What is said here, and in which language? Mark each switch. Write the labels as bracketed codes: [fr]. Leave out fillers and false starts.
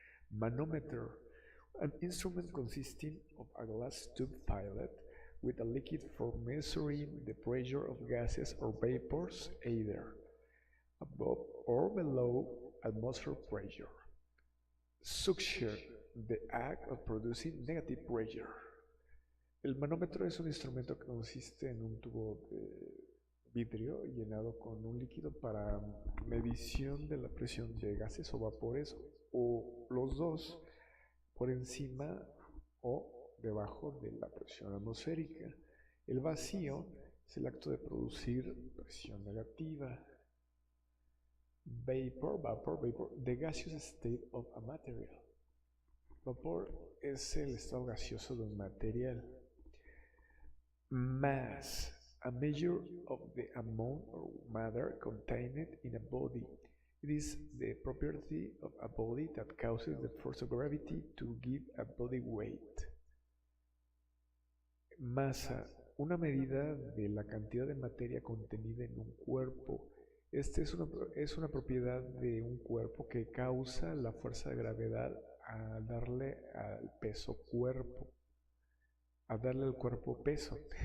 [en] Manometer, an instrument consisting of a glass tube filled with a liquid for measuring the pressure of gases or vapors either above or below atmospheric pressure. Suction, the act of producing negative pressure. [es] El manómetro es un instrumento que consiste en un tubo de vidrio llenado con un líquido para medición de la presión de gases o vapores, o los dos por encima o debajo de la presión atmosférica. El vacío es el acto de producir presión negativa. [en] Vapor, the gaseous state of a material. [es] Vapor es el estado gaseoso de un material. [en] Mass, a measure of the amount of matter contained in a body. It is the property of a body that causes the force of gravity to give a body weight. [es] Masa, una medida de la cantidad de materia contenida en un cuerpo. Este es una propiedad de un cuerpo que causa la fuerza de gravedad a darle al peso cuerpo, a darle al cuerpo peso.